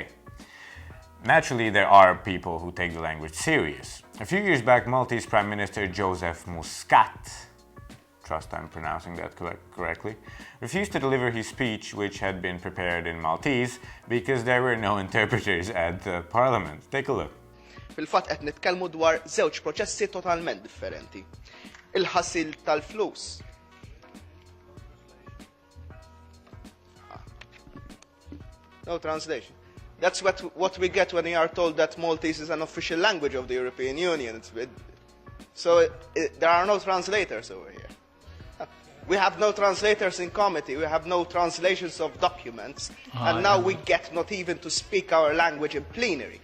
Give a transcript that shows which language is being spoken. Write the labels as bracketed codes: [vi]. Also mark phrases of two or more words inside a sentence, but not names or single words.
[en] Naturally, there are people who take the language serious. A few years back, Maltese Prime Minister Joseph Muscat, trust I'm pronouncing that correctly, refused to deliver his speech, which had been prepared in Maltese, because there were no interpreters at the Parliament. Take a look. [mt] Fil-fatt qed nitkellmu dwar żewġ proċessi totalment differenti. Il-ħassil tal-flus. [en] No translation. That's what we get when we are told that Maltese is an official language of the European Union. There are no translators over here. We have no translators in committee, we have no translations of documents, and now we get not even to speak our language in plenary.